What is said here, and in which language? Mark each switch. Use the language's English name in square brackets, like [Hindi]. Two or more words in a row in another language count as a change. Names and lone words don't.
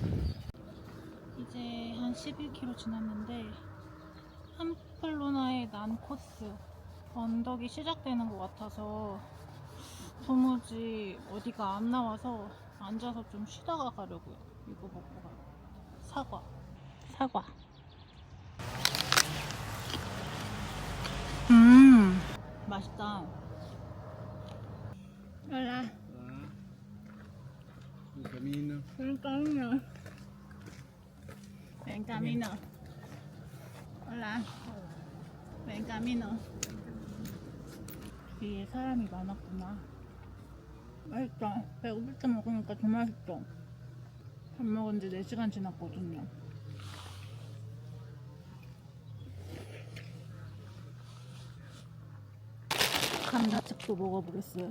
[Korean] 이제 한 11km 지났는데 함플로나의 난 코스 언덕이 시작되는 것 같아서 도무지 어디가 안 나와서 앉아서 좀 쉬다가 가려고요. 이거 먹고 가요. 사과. 맛있다. [Spanish] Hola. El camino. El camino. El camino. Hola. Ven camino. [Korean] 뒤에 사람이 많았구나. 맛있다. 배고플 때 먹으니까 더 맛있어. 밥 먹은 지 4시간 지났거든요. 감자칩도 먹어보겠어요.